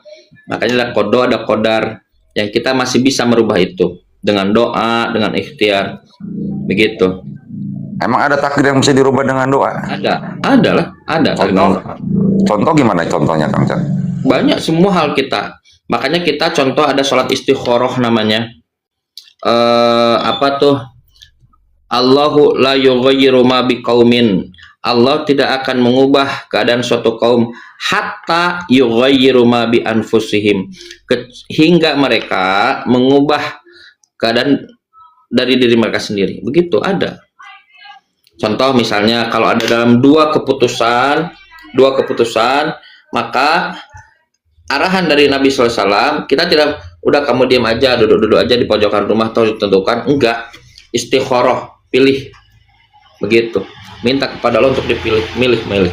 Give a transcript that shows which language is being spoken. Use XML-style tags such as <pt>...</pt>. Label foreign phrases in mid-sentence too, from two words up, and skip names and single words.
<id>Makanya ada kodo, ada kodar yang kita masih bisa merubah itu dengan doa, dengan ikhtiar. Begitu. Emang ada takdir yang bisa dirubah dengan doa? Ada lah, ada. Contoh gimana contohnya Kang Chan? Banyak semua hal kita. Makanya kita contoh ada sholat istikharah namanya. Apa tuh?</id> <ar>الله لا يغير ما بقوم.</ar> <id>Allah tidak akan mengubah keadaan suatu kaum</id> <ar>حتى يغيروا ما بأنفسهم,</ar> <id>hingga mereka mengubah keadaan dari diri mereka sendiri. Begitu ada. Contoh misalnya kalau ada dalam dua keputusan, maka arahan dari Nabi SAW, kita tidak udah kamu diam aja, duduk-duduk aja di pojokan rumah atau ditentukan, enggak, istikharah, pilih, begitu, minta kepada Allah untuk dipilih, milih.</id>